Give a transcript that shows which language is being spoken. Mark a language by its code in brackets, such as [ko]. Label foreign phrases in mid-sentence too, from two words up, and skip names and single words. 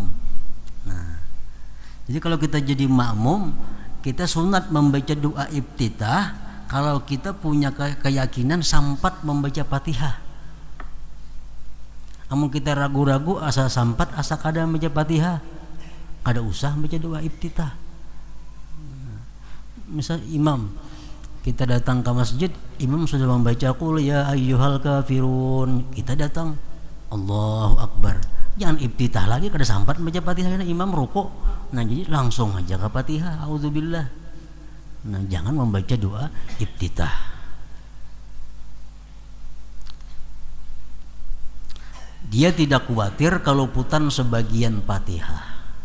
[id] Nah jadi kalau kita jadi makmum, kita sunat membaca doa iftitah kalau kita punya keyakinan sampat membaca Fatihah. [bjn] Amun kita ragu-ragu asa sampat asa kada membaca Fatihah, kada usah membaca doa iftitah. [id] Misal imam, kita datang ke masjid, imam sudah membaca [ar] qul ya ayyuhal kafirun, [id] kita datang [ar] Allahu Akbar. [bjn] Jangan iftitah lagi kada sampat membaca Fatihah, [id] imam rukuk. Nah jadi langsung aja ke Fatihah, auzubillah. Nah jangan membaca doa iftitah. Dia tidak khawatir keluputan sebagian Fatihah.